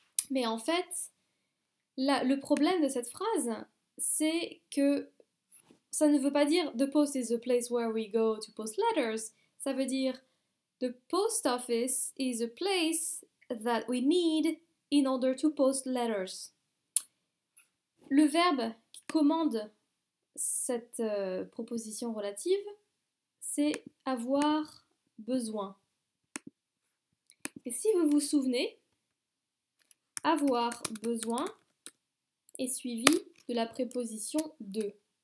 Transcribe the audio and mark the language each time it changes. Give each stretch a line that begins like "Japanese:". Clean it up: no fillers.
French: Mais en fait, le problème de cette phrase, c'est que ça ne veut pas dire
English: the post is a place where we go to post letters.
French: Ça veut dire
English: the post office is a place that we need in order to post letters.
French: Le verbe qui commande cette proposition relative, c'est avoir besoin. Et si vous vous souvenez, avoir besoin est suivi de la préposition de.